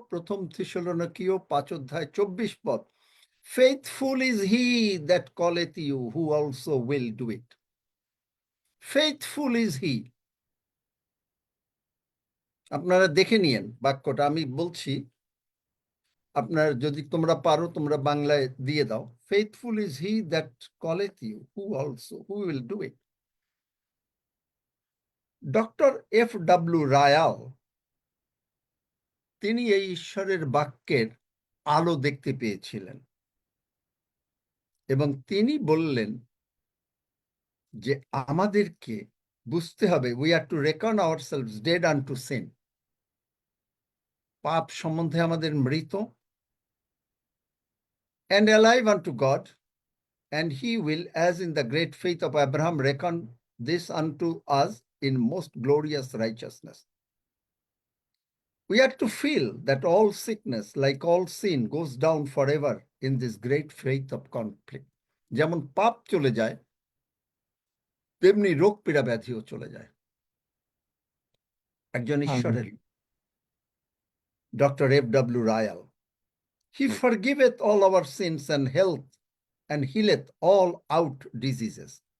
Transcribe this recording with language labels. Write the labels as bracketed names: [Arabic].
[Bangla] 1 থেসলোনিকীয় 5 অধ্যায় 24 পদ, [English] faithful is he that calleth you, who also will do it. Faithful is he. [Bangla] আপনারা দেখে নিয়েন বাক্যটা, আমি বলছি, আপনার যদি তোমরা পারো তোমরা বাংলায় দিয়ে দাও। [English] Faithful is he that calleth you, who will do it. [Bangla] Doctor F.W. Royal তিনি এই ঈশ্বরের বাক্যের আলো দেখতে পেয়েছিলেন এবং তিনি বললেন যে আমাদেরকে বুঝতে হবে, [English] we are to reckon ourselves dead unto sin. [Bangla] পাপ সম্বন্ধে আমাদের মৃত, [English] and alive unto God, and he will, as in the great faith of Abraham, reckon this unto us in most glorious righteousness. We are to feel that all sickness, like all sin, goes down forever in this great faith of conflict. [Bangla] যেমন পাপ চলে যায়, তেমনি রোগ পীড়া ব্যাধিও চলে যায়। একজন ঈশ্বরের doctor F.W. [English] Ryle, he forgiveth all our sins and health and healeth all out diseases.